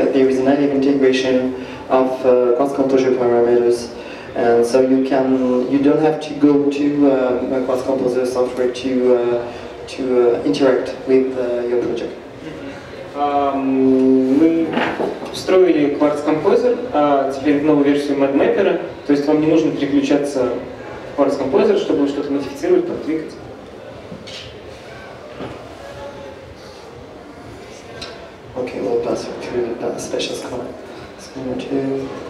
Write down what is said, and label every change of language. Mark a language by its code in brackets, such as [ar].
[en] There is a native integration of Quartz Composer parameters, and so you don't have to go to Quartz Composer software to interact with your project. [ru] Мы встроили Quartz Composer, теперь в новую версию MadMapper, то есть вам не нужно переключаться в Quartz Composer, чтобы что-то модифицировать, подвигать. [en] Okay, we'll pass through the special scanner. Scanner 2.